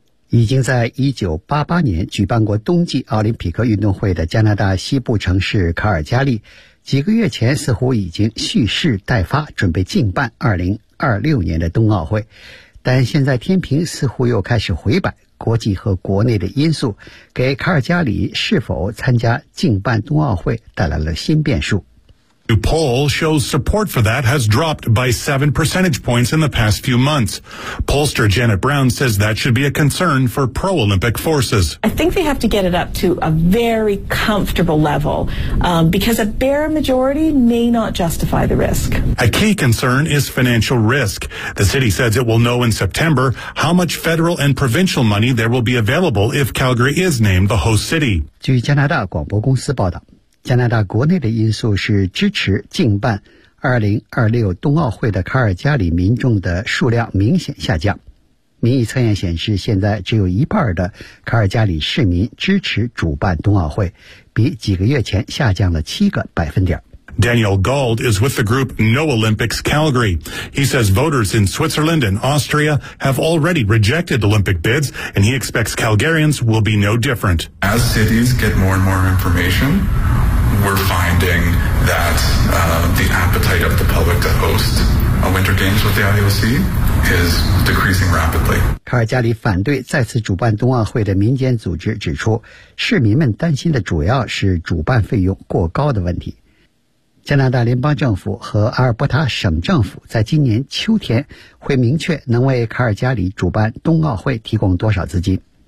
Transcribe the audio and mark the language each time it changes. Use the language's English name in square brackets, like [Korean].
[Chinese] 已经在1988年举办过冬季奥林匹克运动会的加拿大西部城市卡尔加里，几个月前似乎已经蓄势待发，准备竞办2026年的冬奥会。但现在天平似乎又开始回摆，国际和国内的因素给卡尔加里是否参加竞办冬奥会带来了新变数。 [English] A poll shows support for that has dropped by 7 percentage points in the past few months. Pollster Janet Brown says that should be a concern for pro-Olympic forces. I think they have to get it up to a very comfortable level, because a bare majority may not justify the risk. A key concern is financial risk. The city says it will know in September how much federal and provincial money there will be available if Calgary is named the host city. [Chinese] 据加拿大广播公司报道，加拿大国内的因素是支持竞办2026冬奥会的卡尔加里民众的数量明显下降。民意测验显示，现在只有一半的卡尔加里市民支持主办冬奥会，比几个月前下降了7%。 [English] Daniel Gold is with the group No Olympics Calgary. He says voters in Switzerland and Austria have already rejected Olympic bids, and he expects Calgarians will be no different. As cities get more and more information, we're finding that the appetite of the public to host a Winter Games with the IOC is decreasing rapidly. [Chinese] 卡尔加里反对再次主办冬奥会的民间组织指出，市民们担心的主要是主办费用过高的问题。加拿大联邦政府和阿尔伯塔省政府在今年秋天会明确能为卡尔加里主办冬奥会提供多少资金。